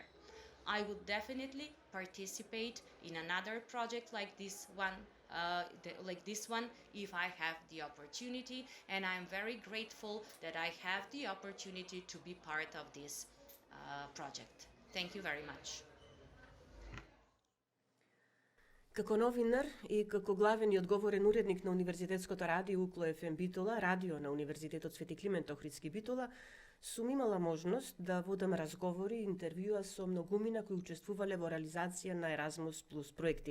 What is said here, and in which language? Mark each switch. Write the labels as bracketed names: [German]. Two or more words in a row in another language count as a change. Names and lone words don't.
[English] I would definitely participate in another project like this one, if I have the opportunity, and I'm very grateful that I have the opportunity to be part of this project. Thank you very much. [Macedonian] Како новинар и како главен и одговорен уредник на Универзитетското радио УКЛО ФМ Битола, радио на Универзитетот Свети Климент Охридски Битола, сум имала можност да водам разговори и интервјуа со многумина кои учествувале во реализација на Еразмус плюс проекти.